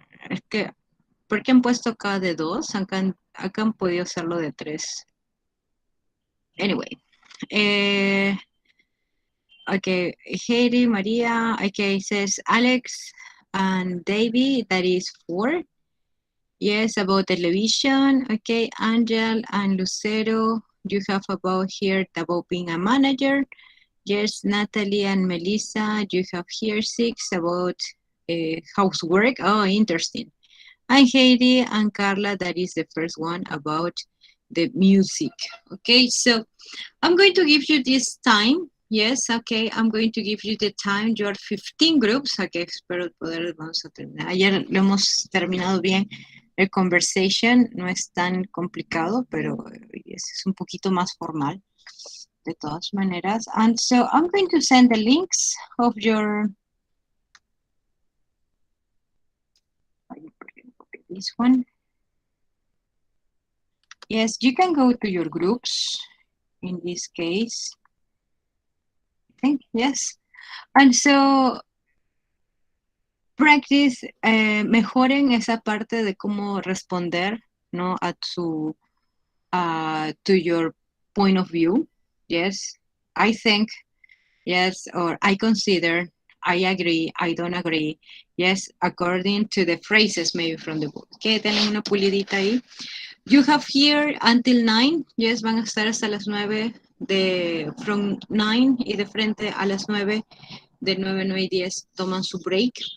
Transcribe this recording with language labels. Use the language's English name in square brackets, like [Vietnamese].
[Spanish] Es que, ¿por qué han puesto acá de 2? Acá han podido hacerlo de 3. [English] Anyway. Okay, Heidi, Maria, okay, it says Alex and Davey, that is 4. Yes, about television. Okay, Angel and Lucero, you have about here about being a manager. Yes, Natalie and Melissa, you have here 6 about housework. Oh, interesting. And Heidi and Carla, that is the first one about the music. Okay, so I'm going to give you this time. Yes, okay, I'm going to give you the time. Your 15 groups. Okay, [Spanish] espero poder, vamos a terminar. Ayer lo hemos terminado bien. El conversation no es tan complicado, pero es un poquito más formal, de todas maneras. [English] And so I'm going to send the links of your, this one. Yes, you can go to your groups in this case. I think, yes. And so practice, [Spanish] mejoren esa parte de cómo responder, ¿no? A su, [English] to your point of view. Yes, I think, yes, or I consider, I agree, I don't agree. Yes, according to the phrases maybe from the book. [Spanish] Que tienen una pulidita ahí. [English] You have here until 9. [Spanish] Yes, van a estar hasta las 9 [English] from 9 [Spanish] y de frente a las 9, de 9, 9 y 10 toman su break.